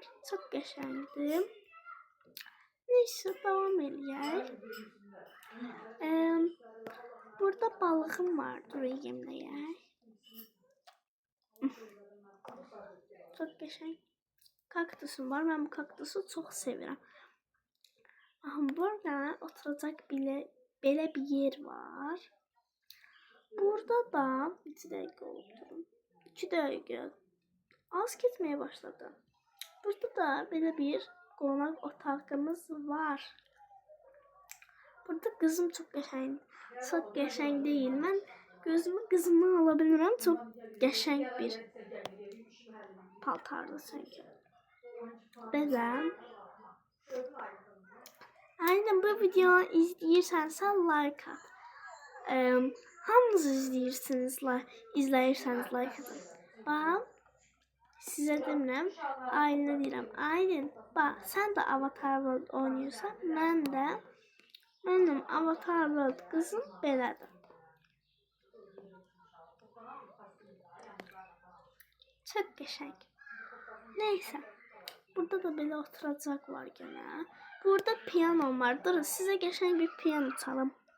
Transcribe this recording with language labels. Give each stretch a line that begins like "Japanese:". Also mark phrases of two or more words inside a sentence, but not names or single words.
Azerbaijani: Çok qəşəngdir. Neyse devam eləyək. Burada balığım var. Dur yemləyək. Çok qəşəng. Kaktusum var. Ben bu kaktusu çok sevirəm. Burada oturacak belə bir yer var. Burada da 2 dəqiqə oturum. 2 dəqiqə. Az getməyə başladı. Burada da belə bir qonaq otağımız var. Burada kızım çok qəşəng. Çok qəşəng değil.
Turkish: Ben gözümü kızımdan alabilirim.
Azerbaijani: Çok qəşəng bir paltarlı çünkü. Belə. Aynen bu videonu izləyirsən like at. Hamınız izləyirsəniz like atın. Bax, sizə demirəm, Aylinə deyirəm. Aylin, bax, sən də Avatar World oynuyorsan, mənim Avatar World kızım belədir. Çok qəşəng. Neyse. Burada da belə oturacak var gene. Burada piyano var. Durun size qəşəng bir piyano çalım.